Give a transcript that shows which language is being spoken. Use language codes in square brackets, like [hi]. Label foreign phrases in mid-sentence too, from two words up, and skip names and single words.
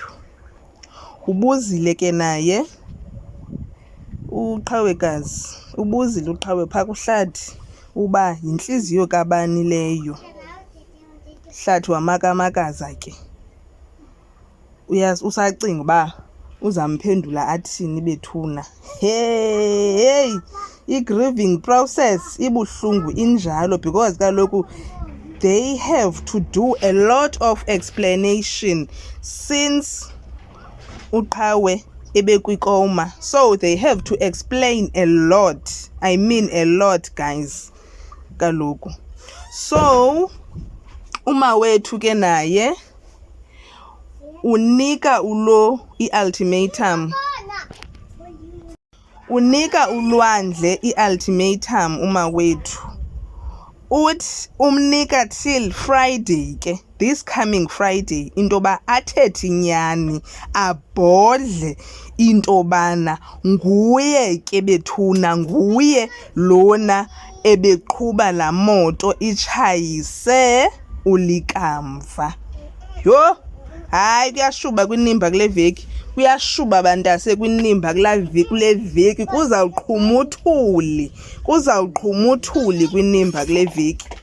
[xh] Ubuzile ke naye uqhawekazi, ubuzile uqhawe phaa kuhlathi uba yintliziyo kabani leyo. Hlathi wamakamakaza ke, usacinga uba uzamphendula athini bethuna. [en] Hey, i-grieving process [xh] ibuhlungu injalo [en] because kaloku they have to do a lot of explanation since [xh] uqhawe ebekwikoma, [en] so they have to explain a lot. I mean a lot guys kaloku. [xh] So uma wethu ke naye unika ulo i-ultimatum, unika ulwandle i-ultimatum uma wethu. Uthi umnika [en] till Friday [xh] ke, [en] this coming Friday, [xh] intoba athethe inyani, abhodle intobana nguye ke bethuna, nguye lona ebeqhuba la moto itshayise ulikamva. Yho, hayi kuyashuba kwinimba kule veki, kuyashuba bantase kwinimba kule veki, kuzawuqhuma uthuli kwinimba kule veki.